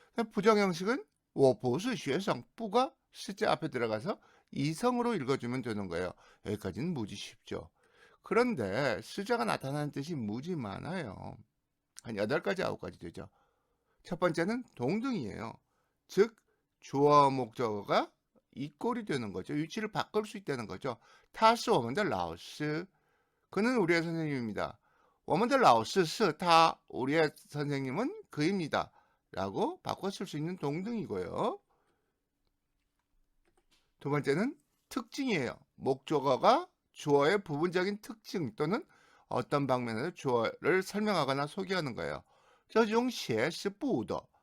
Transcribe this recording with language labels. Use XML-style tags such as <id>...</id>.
<ko>부정 형식은</ko> <zh>我不是学生</zh> <ko>뿌가 실제 앞에 들어가서 이성으로 읽어주면 되는 거예요. 여기까지는 무지 쉽죠. 그런데 시자가 나타나는 뜻이 무지 많아요. 한 8가지, 9가지 되죠. 첫 번째는 동등이에요. 즉 주어 목적어가 이꼴이 되는 거죠. 위치를 바꿀 수 있다는 거죠.</ko> <zh>他是我们的老师</zh> <ko>그는 우리의 선생님입니다.</ko> <zh>我们的老师是他</zh> <ko>우리의 선생님은 그입니다. 라고 바꿔 쓸 수 있는 동등이고요. 두 번째는 특징이에요. 목적어가 주어의 부분적인 특징 또는 어떤 방면에서 주어를 설명하거나 소개하는 거예요.</ko> <zh>这种鞋是布的.</zh>